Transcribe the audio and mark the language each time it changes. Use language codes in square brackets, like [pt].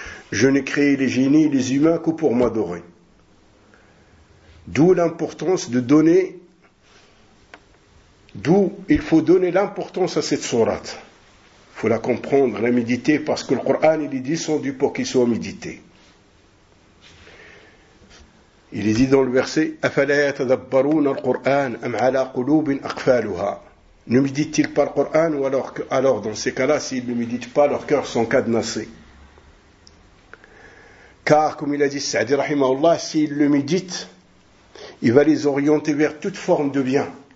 [fr] Je n'ai créé les génies et les humains que pour m'adorer. D'où il faut donner l'importance à cette sourate. Il faut la comprendre, la méditer, parce que le Coran il est descendu pour qu'il soit médité. Il est dit dans le verset [ar] أَفَلَا يَتَدَبَّرُونَ الْقُرْآنَ أَمْ عَلَىٰ قُلُوبٍ أَقْفَالُهَا. [fr] Ne méditent-ils pas le Coran, ou alors dans ces cas-là, s'ils ne méditent pas, leurs cœurs sont cadenassés. Car, comme il a dit Sa'di rahimahullah, s'ils le méditent, il va les orienter vers toute forme de bien.